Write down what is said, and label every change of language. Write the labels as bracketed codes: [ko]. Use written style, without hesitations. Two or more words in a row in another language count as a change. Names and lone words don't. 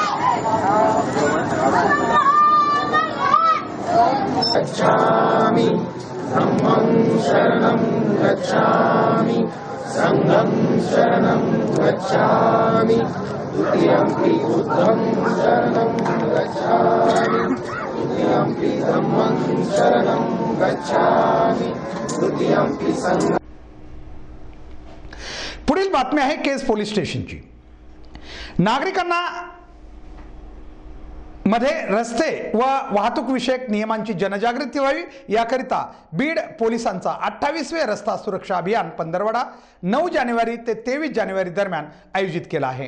[pi] गच्छामि धम्मं शरणं गच्छामि संघं शरणं गच्छामि द्वितीयंपि बुद्धं शरणं गच्छामि तृतीयंपि धम्मं शरणं गच्छामि तृतीयंपि संघं। [mr] पुढील बातमी आहे केज पोलीस स्टेशनची। नागरिकांना मध्ये रस्ते व वाहतूक विषयक नियमांची जनजागृती व्हावी याकरिता बीड पोलिसांचा 28वे रस्ता सुरक्षा अभियान पंधरवडा 9 जानेवारी ते 23 जानेवारी दरम्यान आयोजित केला आहे।